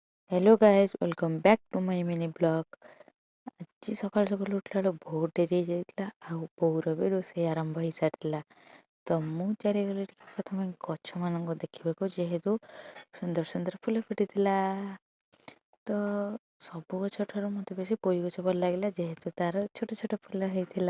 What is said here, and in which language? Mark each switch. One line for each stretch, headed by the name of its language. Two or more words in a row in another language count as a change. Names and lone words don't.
English: Hello guys, welcome back to my mini blog.
Odia: ଆଜି ସକାଳୁ ସକାଳୁ ଉଠିଲା ବେଳକୁ ବହୁତ ଡେରି ହେଇଯାଇଥିଲା। ଆଉ ବୋଉର ବି ରୋଷେଇ ଆରମ୍ଭ ହେଇସାରିଥିଲା। ତ ମୁଁ ଚାଲିଗଲି ଟିକେ ପ୍ରଥମେ ଗଛମାନଙ୍କୁ ଦେଖିବାକୁ, ଯେହେତୁ ସୁନ୍ଦର ସୁନ୍ଦର ଫୁଲ ଫୁଟିଥିଲା। ତ ସବୁ ଗଛ ଠାରୁ ମୋତେ ବେଶୀ ପୋଇ ଗଛ ଭଲ ଲାଗିଲା, ଯେହେତୁ ତାର ଛୋଟ ଛୋଟ ଫୁଲ ହେଇଥିଲା।